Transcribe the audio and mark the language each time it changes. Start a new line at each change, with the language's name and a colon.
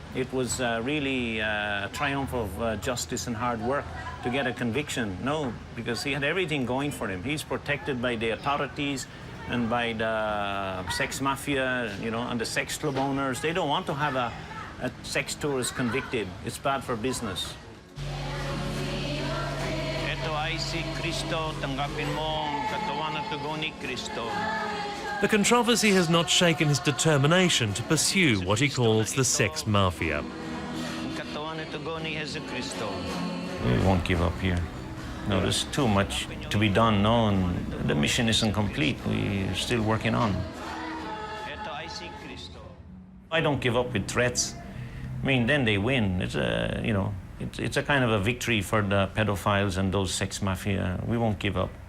English: It was really a triumph of justice and hard work to get a conviction. No, because he had everything going for him. He's protected by the authorities and by the sex mafia, and the sex club owners. They don't want to have a sex tourist convicted. It's bad for business.
Filipino: Ito ay si Cristo, tanggapin mo ang katawan at dugo ni Cristo.
English: The controversy has not shaken his determination to pursue what he calls the sex mafia.
Filipino: Ang katawan at dugo ni Jesucristo.
English: We won't give up here. No, there's too much to be done, no, and the mission isn't complete. We're still working on.
Filipino: Ito ay si Cristo.
English: I don't give up with threats. I mean, then they win. It's a, it's a kind of a victory for the pedophiles and those sex mafia. We won't give up.